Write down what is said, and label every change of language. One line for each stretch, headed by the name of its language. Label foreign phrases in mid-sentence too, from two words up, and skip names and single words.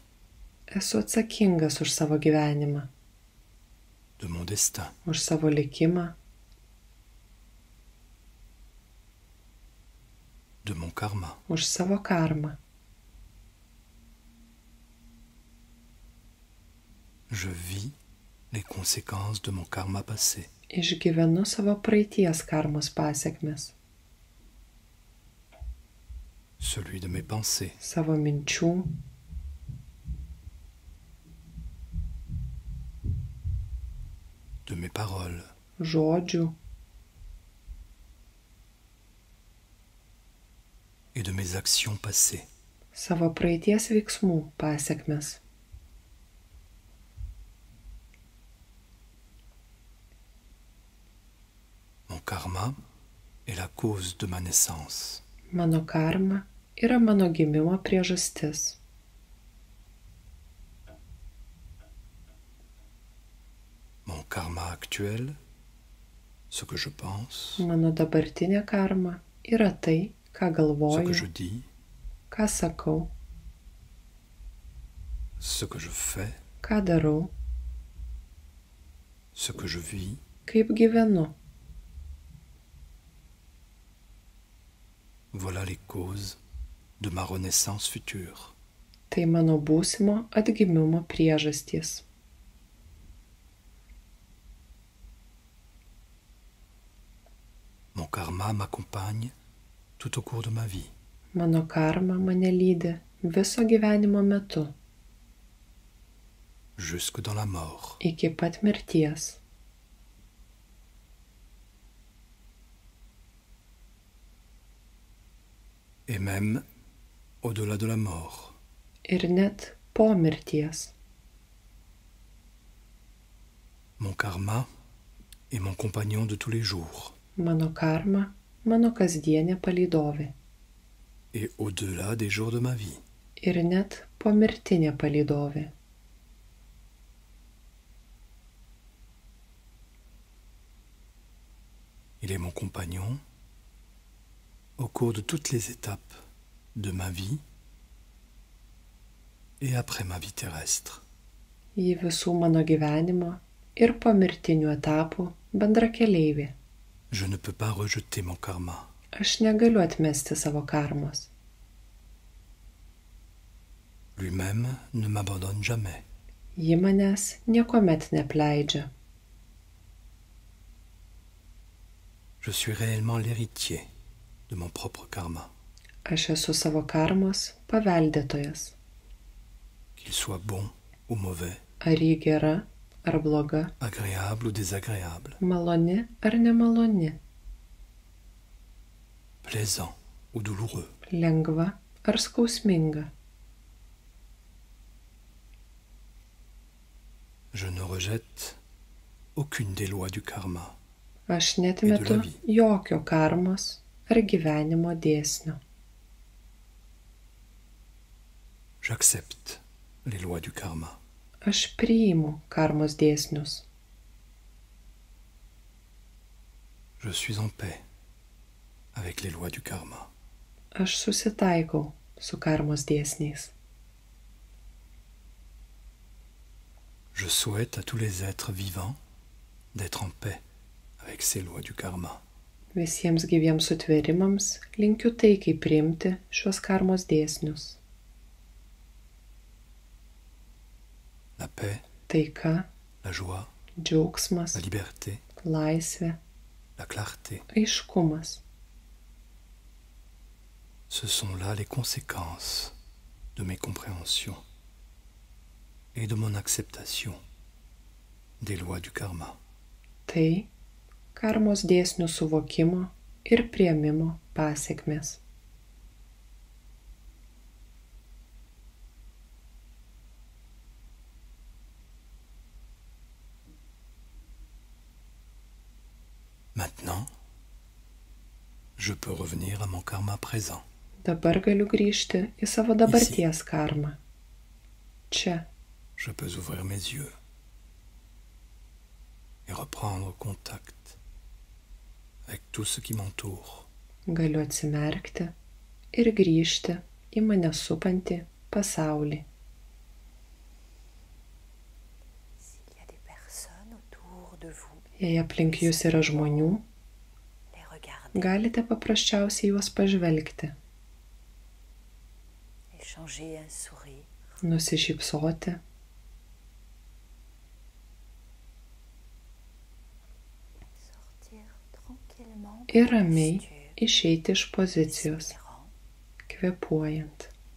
Lithuanian: Esu atsakingas už savo gyvenimą,
French: de mon destin.
Lithuanian: Už savo likimą,
French: de mon karma.
Lithuanian: Už savo karmą.
French: Je vis les conséquences de mon karma passé.
Lithuanian: Išgyvenu savo praeities karmos pasekmes.
French: Celui de mes pensées.
Lithuanian: Savo minčių.
French: De mes paroles.
Lithuanian: Žodžių.
French: Et de mes actions passées.
Lithuanian: Savo praeities veiksmų pasekmes.
French: Mon karma est la cause de ma naissance.
Lithuanian: Mano karma yra mano gimimo priežastis.
French: Mon karma actuel, ce que je pense.
Lithuanian: Mano dabartinė karma yra tai, ką galvoju,
French: ce que je dis,
Lithuanian: ką sakau,
French: ce que je fais,
Lithuanian: ką darau,
French: ce que je vis,
Lithuanian: kaip gyvenu.
French: Voilà les causes de ma renaissance future.
Lithuanian: Tai mano būsimo atgimimo priežastys.
French: Mon karma m'accompagne tout au cours de ma vie.
Lithuanian: Mano karma mane lydi viso gyvenimo metu.
French: Jusque dans la mort.
Lithuanian: Iki pat mirties.
French: Et même au-delà de la mort.
Lithuanian: Ir net po mirties.
French: Mon karma est mon compagnon de tous les jours.
Lithuanian: Mano karma, mano kasdienė palydovė.
French: Et au-delà des jours de ma vie.
Lithuanian: Ir net pomirtinė palydovė.
French: Il est mon compagnon au cours de toutes les étapes de ma vie et après ma vie terrestre.
Lithuanian: Ji visų mano gyvenimo ir pomirtinių etapų bendrakeleivė.
French: Je ne peux pas rejeter mon karma.
Lithuanian: Aš negaliu atmesti savo karmos.
French: Lui-même ne m'abandonne jamais.
Lithuanian: Ji manęs niekuomet neapleidžia.
French: Je suis réellement l'héritier de mon propre karma.
Lithuanian: Aš esu savo karmos paveldėtojas.
French: Qu'il soit bon ou mauvais.
Lithuanian: Ar ji gera, ar bloga.
French: Agréable ou désagréable.
Lithuanian: Maloni ar nemaloni.
French: Plaisant ou douloureux.
Lithuanian: Lengva ar skausminga.
French: Je ne rejette aucune des lois du karma.
Lithuanian: Aš netmetu jokio karmos ar gyvenimo dėsnio.
French: J'accepte les lois du karma.
Lithuanian: Aš priimu karmos dėsnius.
French: Je suis en paix avec les lois du karma.
Lithuanian: Aš susitaikau su karmos dėsniais.
French: Je souhaite à tous les êtres vivants d'être en paix avec ces lois du karma.
Lithuanian: Visiems gyviems sutvėrimams linkiu taikai priimti šiuos karmos dėsnius.
French: La paix,
Lithuanian: Taika,
French: la joie,
Lithuanian: džiaugsmas,
French: la liberté,
Lithuanian: laisvė,
French: la clarté.
Lithuanian: aiškumas.
French: Ce sont là les conséquences de mes compréhensions et de mon acceptation des lois du karma.
Lithuanian: Tai karmos dėsnių suvokimo ir priėmimo pasekmės.
French: Maintenant, je peux revenir à mon karma présent.
Lithuanian: Dabar galiu grįžti į savo dabarties karmą. Čia.
French: Je peux ouvrir mes yeux et reprendre contact avec tout ce qui m'entoure.
Lithuanian: Galiu atsimerkti ir grįžti į mane supantį pasaulį. Jei aplink jūs yra žmonių, galite paprasčiausiai juos pažvelgti, nusišypsoti ir ramiai išeiti iš pozicijos, kvėpuojant.